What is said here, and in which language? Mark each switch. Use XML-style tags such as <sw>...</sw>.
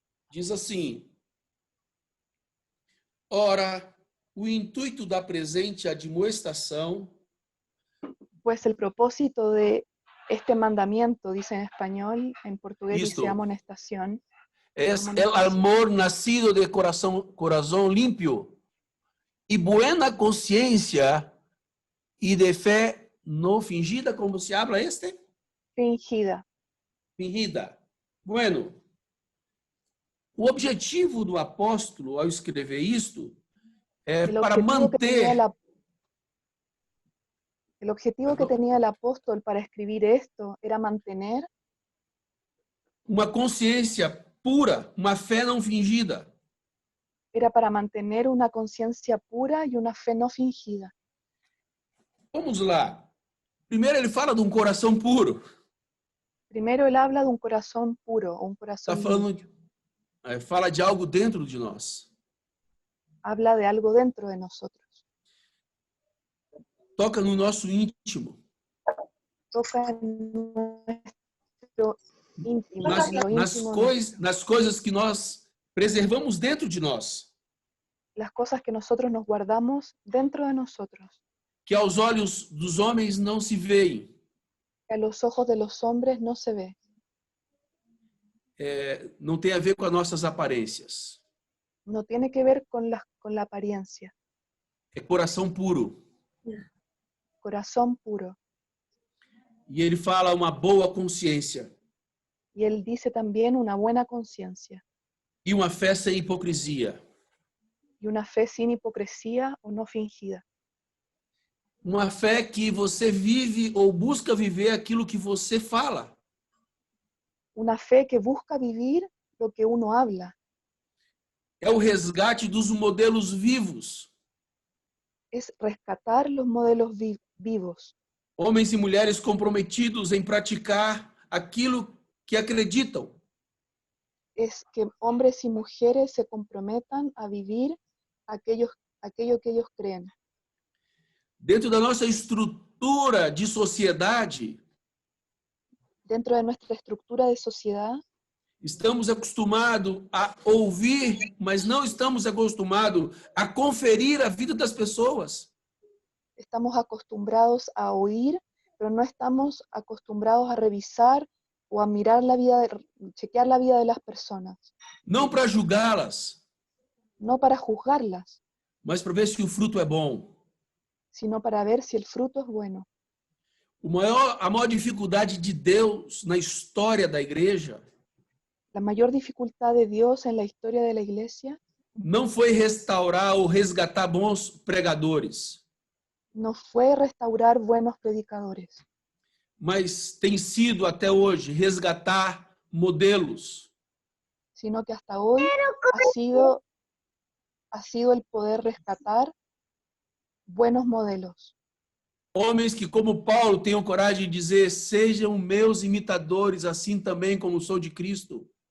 <pt>Diz assim: Ora, o intuito da presente admoestação</pt> <es>Pues el propósito de este mandamiento, dice en español, en portugués Listo. dice amonestación, es el amor nacido de corazón limpio y buena conciencia y de fe no fingida, como se habla fingida. Fingida.</es> <pt>Bueno, o objetivo do apóstolo ao escrever isto é para manter</pt> <es>El objetivo que tenía el apóstol para escribir esto era mantener</es> <pt>uma consciência pura, uma fé não fingida.</pt> <es>Era para mantener una conciencia pura y una fe no fingida.</es> <pt>Vamos lá. Primeiro ele fala de um coração puro.</pt> <es>Primero él habla de un corazón puro, o un corazón limpio.</es> <pt>Fala de algo dentro de nós.</pt> <es>Habla de algo dentro de nosotros.</es> <pt>Toca no nosso íntimo.</pt> <es>Toca en nuestro íntimo,</es> <pt>nas coisas que nós preservamos dentro de nós.</pt> <es>Las cosas que nosotros nos guardamos dentro de nosotros.</es> <pt>Que aos olhos dos homens não se veem.</pt> <es>Que a los ojos de los hombres no se ve.</es> <pt>Não tem a ver com as nossas aparências.</pt> <es>No tiene que ver con la apariencia.</es> <pt>É coração puro.</pt> <es>Corazón puro.</es> <pt>E ele fala uma boa consciência.</pt> <es>Y él dice también una buena conciencia.</es> <pt>E uma fé sem hipocrisia.</pt> <es>Y una fe sin hipocresía o no fingida.</es> <pt>Uma fé que você vive ou busca viver aquilo que você fala.</pt> <es>Una fe que busca vivir lo que uno habla.</es> <pt>É o resgate dos modelos vivos.</pt> <es>Es rescatar los modelos vivos.</es> <pt>Homens e mulheres comprometidos em praticar aquilo que acreditam.</pt> <es>Es que hombres y mujeres se comprometan a vivir aquello que ellos creen.</es> <pt>Dentro da nossa estrutura de sociedade,</pt> <es>dentro de nuestra estructura de sociedad,</es> <pt>estamos acostumados a ouvir, mas não estamos acostumados a conferir a vida das pessoas.</pt> <es>Estamos acostumbrados a oír, pero no estamos acostumbrados a revisar o a mirar chequear la vida de las personas.</es> <pt>Não para julgá-las.</pt> <es>No para juzgarlas.</es> <pt>Mas para ver se o fruto é bom.</pt> <es>Sino para ver si el fruto es bueno.</es> <pt>A maior dificuldade de Deus na história da igreja.</pt> <es>La mayor dificultad de Dios en la historia de la iglesia.</es> <pt>Não foi restaurar ou resgatar bons pregadores.</pt> <es>No fue restaurar buenos predicadores.</es> <pt>Mas tem sido até hoje resgatar modelos.</pt> <es>Sino que hasta hoy ha sido el poder rescatar buenos modelos.</es> <pt>Homens que, como Paulo, tenham coragem de dizer: sejam meus imitadores, assim também como sou de Cristo.</pt>